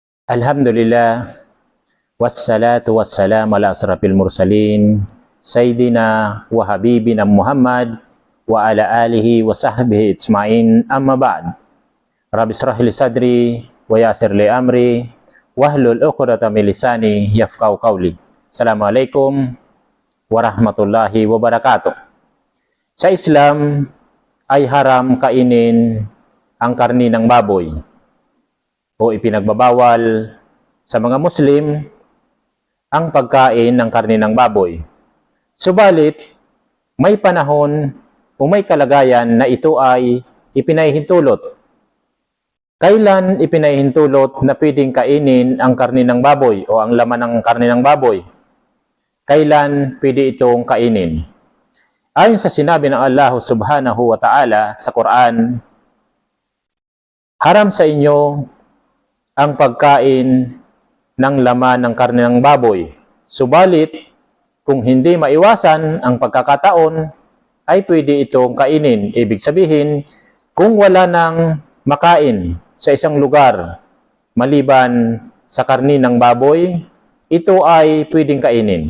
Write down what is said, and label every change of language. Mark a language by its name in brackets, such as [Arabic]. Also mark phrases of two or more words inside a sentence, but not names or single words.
[Arabic] الحمد لله والصلاة والسلام على أشرف المرسلين سيدنا وحبيبنا محمد وعلى آله وصحبه أجمعين أما بعد. رب اشرح لي صدري ويسر لي أمري واحلل عقدة من لساني يفقهوا قولي. السلام عليكم ورحمة الله وبركاته. [Filipino] Sa Islam ay haram kainin ang karni ng baboy o ipinagbabawal sa mga Muslim ang pagkain ng karne ng baboy. Subalit, may panahon o may kalagayan na ito ay ipinahihintulot. Kailan ipinahihintulot na pwedeng kainin ang karne ng baboy o ang laman ng karne ng baboy? Kailan pwede itong kainin? Ayon sa sinabi ng Allah [Arabic] سبحانه وتعالى [Filipino] sa Quran, haram sa inyo ang pagkain ng laman ng karne ng baboy. Subalit, kung hindi maiwasan ang pagkakataon, ay pwede itong kainin. Ibig sabihin, kung wala nang makain sa isang lugar maliban sa karne ng baboy, ito ay pwedeng kainin.